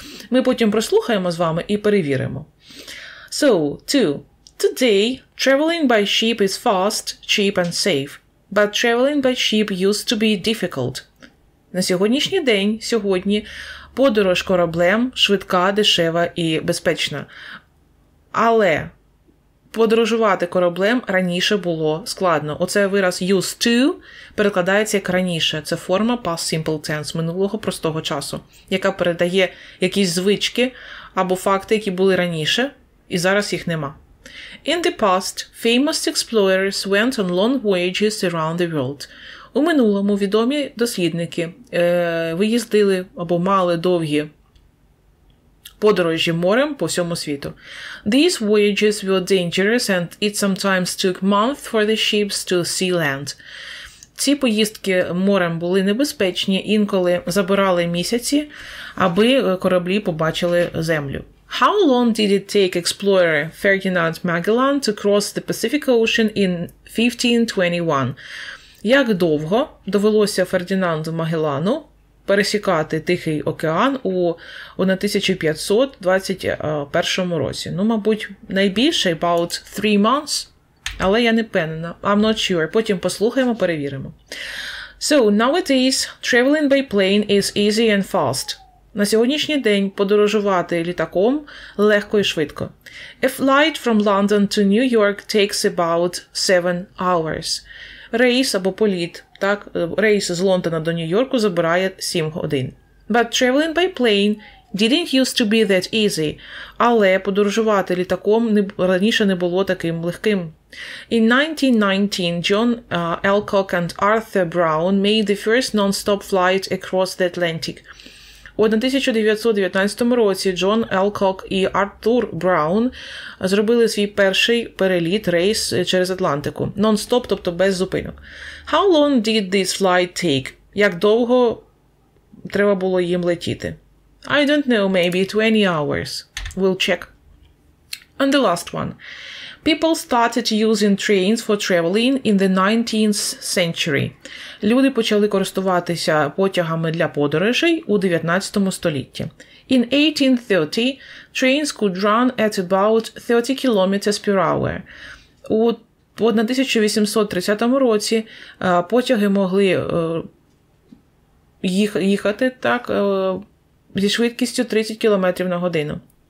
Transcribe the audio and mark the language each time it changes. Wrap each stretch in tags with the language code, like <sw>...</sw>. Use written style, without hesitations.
<uk>Ми потім прослухаємо з вами і перевіримо.</uk> <en>So, 2. Today, traveling by ship is fast, cheap and safe. But traveling by ship used to be difficult.</en> <uk>На сьогоднішній день, подорож кораблем швидка, дешева і безпечна. Але подорожувати кораблем раніше було складно. Оце вираз used to перекладається як раніше. Це форма past simple tense, минулого простого часу, яка передає якісь звички або факти, які були раніше, і зараз їх нема.</uk> <en>In the past, famous explorers went on long voyages around the world.</en> <uk>У минулому відомі дослідники виїздили або мали довгі подорожі морем по всьому світу.</uk> <en>These voyages were dangerous and it sometimes took months for the ships to see land.</en> <uk>Ці поїздки морем були небезпечні, інколи забирали місяці, аби кораблі побачили землю.</uk> <en>How long did it take explorer Ferdinand Magellan to cross the Pacific Ocean in 1521?</en> <uk>Як довго довелося Фердінанду Магеллану пересікати Тихий океан у 1521 році? Ну, мабуть, найбільше,</uk> <en>about 3 months,</en> <uk>але я не впевнена.</uk> <en>I'm not sure.</en> <uk>Потім послухаємо, перевіримо.</uk> <en>So, nowadays, traveling by plane is easy and fast.</en> <uk>На сьогоднішній день подорожувати літаком легко і швидко.</uk> <en>A flight from London to New York takes about 7 hours.</en> <uk>Рейс або політ, так, рейс з Лондона до Нью-Йорку забирає 7 годин.</uk> <en>But traveling by plane didn't used to be that easy.</en> <uk>Але подорожувати літаком раніше не було таким легким.</uk> <en>In 1919, John Alcock and Arthur Brown made the first non-stop flight across the Atlantic.</en> <uk>У 1919 році Джон Елкок і Артур Браун зробили свій перший переліт, рейс через Атлантику. Non-stop, тобто без зупинок.</uk> <en>How long did this flight take?</en> <uk>Як довго треба було їм летіти?</uk> <en>I don't know, maybe 20 hours. We'll check. And the last one. People started using trains for traveling in the 19th century.</en> <uk>Люди почали користуватися потягами для подорожей у 19 столітті.</uk> <en>In 1830, trains could run at about 30 kilometers per hour.</en> <uk>У 1830 році потяги могли їхати зі швидкістю 30 км на годину.</uk>